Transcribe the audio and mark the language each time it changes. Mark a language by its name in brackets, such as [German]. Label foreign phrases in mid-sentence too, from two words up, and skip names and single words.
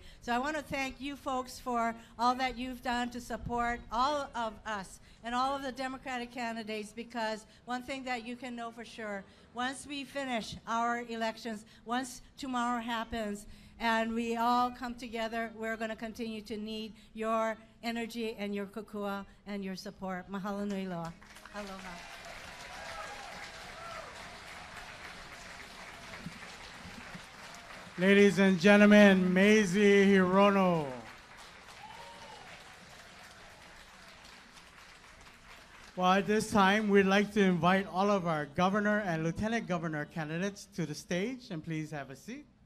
[English] So I want to thank you folks for all that you've done to support all of us and all of the Democratic candidates, because one thing that you can know for sure, once we finish our elections, once tomorrow happens, and we all come together, we're going to continue to need your energy and your kukua and your support. [Hawaiian] Mahalo nui loa. Aloha. [English] Ladies and gentlemen, Maisie Hirono. Well, at this time, we'd like to invite all of our governor and lieutenant governor candidates to the stage, and please have a seat.